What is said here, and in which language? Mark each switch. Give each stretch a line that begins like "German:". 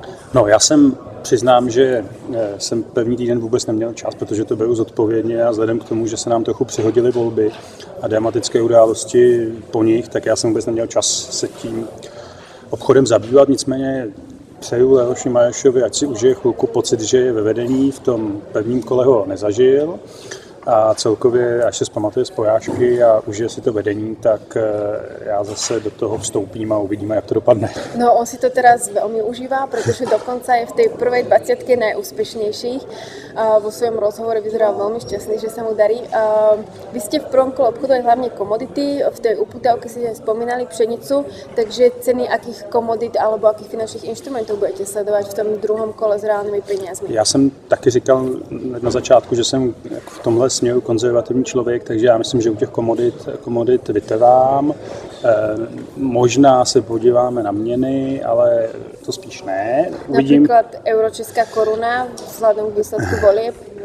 Czech: No, já přiznám, že jsem první týden vůbec neměl čas, protože to beru zodpovědně a vzhledem k tomu, že se nám trochu přihodily volby a dramatické události po nich, tak já jsem vůbec neměl čas se tím obchodem zabývat. Nicméně přeju Leoši Marešovi, ať si užije chvilku pocit, že je ve vedení, v tom prvním kole ho nezažil. A celkově, až se zpamatuje z porážky a užije si to vedení, tak já zase do toho vstoupím a uvidíme, jak to dopadne.
Slovak: No, on si to teraz veľmi užíva, pretože dokonca je v tej prvej 20 najúspešnejších. Vo svojom rozhovore vyzeral veľmi šťastný, že sa mu darí. Vy ste v prvom kole obchodovali hlavne komodity, v tej uputávke si spomínali pšenicu, takže ceny akých komodit alebo akých finančných inštrumentov budete sledovať v tom druhom kole s reálnymi peniazmi?
Czech: Já jsem taky říkal na začátku, že jsem v tomhle směru konzervativní člověk, takže já myslím, že u těch komodit vytrvám. Možná se podíváme na měny, ale to spíš ne. Uvidím. Například euro-česká koruna vzhledem k výsledku volieb.